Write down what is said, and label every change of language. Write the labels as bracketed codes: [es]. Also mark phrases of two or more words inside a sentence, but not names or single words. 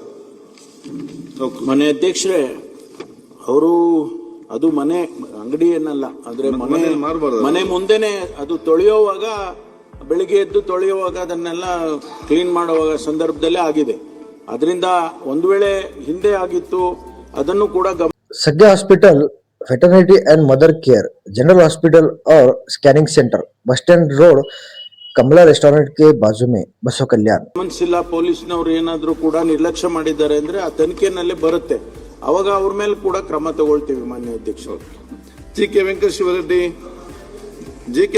[kn] ಮನೆ ಅಧ್ಯಕ್ಷರೇ, ಅವರು ಅದು ಮನೆ ಅಂಗಡಿ ಏನಲ್ಲ, ಆದ್ರೆ ಮನೆ ಮುಂದೆನೆ ಅದು ತೊಳೆಯುವಾಗ, ಬೆಳಿಗ್ಗೆ ಎದ್ದು ತೊಳೆಯುವಾಗ ಅದನ್ನೆಲ್ಲ ಕ್ಲೀನ್ ಮಾಡುವಾಗ ಸಂದರ್ಭದಲ್ಲೇ ಆಗಿದೆ. ಅದರಿಂದ ಒಂದು ವೇಳೆ ಹಿಂದೆ ಆಗಿತ್ತು ಅದನ್ನು ಕೂಡ [hi] सज्ञा हॉस्पिटल, वेटरनरी एंड मदर केयर, जनरल हॉस्पिटल और स्कैनिंग सेंटर, बस स्टैंड रोड, कमला रेस्टोरेंट के बाजू में, बसव कल्याण. [kn] ಗಮನಿಸಿಲ್ಲ ಪೊಲೀಸ್ನವ್ರು ಏನಾದ್ರೂ ಕೂಡ ನಿರ್ಲಕ್ಷ್ಯ ಮಾಡಿದ್ದಾರೆ ಅಂದ್ರೆ ಆ ತನಿಖೆನಲ್ಲೇ ಬರುತ್ತೆ, ಅವಾಗ ಅವ್ರ ಮೇಲೆ ಕೂಡ ಕ್ರಮ ತಗೊಳ್ತೀವಿ ಮಾನ್ಯ ಅಧ್ಯಕ್ಷರು. ಜಿ ಕೆ ವೆಂಕಟೇಶ್ವರ ರೆಡ್ಡಿ, ಜಿ ಕೆ